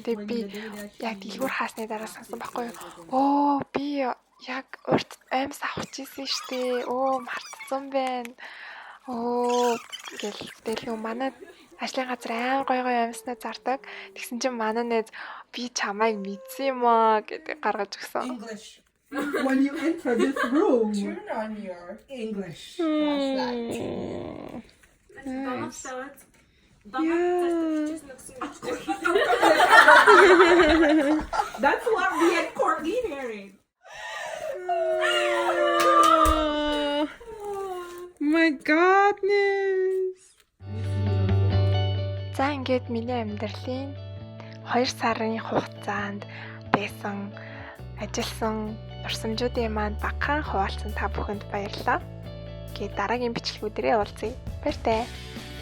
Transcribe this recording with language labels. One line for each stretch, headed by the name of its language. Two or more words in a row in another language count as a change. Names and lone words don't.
Mongolian: Тэгээ би яг дэлгүүр хаасны дараа сансан байхгүй юу? Оо би яг урт амьс авах гэсэн штэ. Оо мартсан байна. Оо гэл тэгэл манай ажлын газар аим гой амьснаа зардаг. Тэгсэн чинь манай найз би чамайг мэдсэн юм аа гэдэг гаргаж өгсөн.
English: English. When you enter this room, turn on your English. What's that? Nice. That's what me and Courtney hearing. My goodness.
Mongolian: За ингээд миний амьдралын 2 сарын хугацаанд байсан ажилласан урсамжуудын маань багахан хуваалцсан та бүхэнд баярлалаа. Дараагийн бичлэгүүдээрээ уулзъя. Баяртай.